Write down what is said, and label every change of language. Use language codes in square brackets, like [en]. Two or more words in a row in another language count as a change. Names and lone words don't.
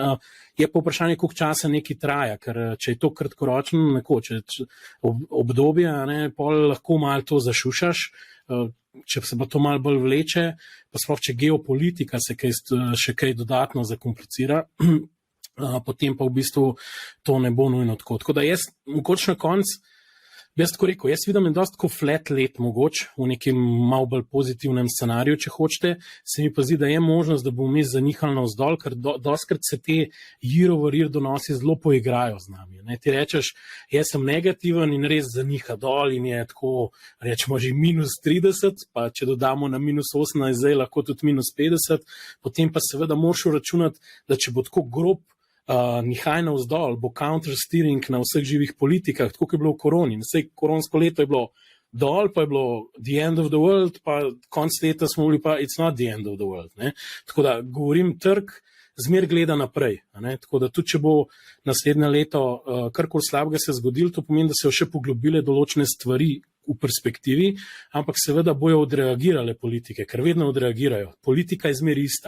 [sl] Je pa vprašanje, koliko časa nekaj traja, ker če je to kratkoročno obdobje, pol lahko malo to zašušaš, če se pa to malo bolj vleče, pa sploh če geopolitika se še kaj dodatno zakomplicira, potem pa v bistvu to ne bo nujno tako. Tako da jaz mogoče na koncu Jaz tako rekel, jaz vidim en dosti tako flat let mogoče, v nekem malo bolj pozitivnem scenariju, če hočete, se mi pa zdi, da je možnost, da bomo mi zanihali navzdol, ker dostkrat se te [en] year over year [sl] donosi zelo poigrajo z nami. Ne? Ti rečeš, jaz sem negativen in res zaniha dol in je tako, rečemo že minus 30, pa če dodamo na minus 18, zdaj lahko tudi minus 50, potem pa seveda moraš računati, da če bo tako grob nihaj navzdol, bo counter-steering na vseh živih politikah, tako kot je bilo v koroni. Vse koronsko leto je bilo dol, pa je bilo [en] the end of the world, [sl] pa konc leta smo bili pa [en] it's not the end of the world. [sl] Ne? Tako da govorim, trg zmer gleda naprej. Ne? Tako da tudi, če bo naslednje leto karkoli slabega se zgodilo, to pomeni, da se jo še poglobile določene stvari v perspektivi, ampak seveda bojo odreagirale politike, ker vedno odreagirajo. Politika je zmer ista.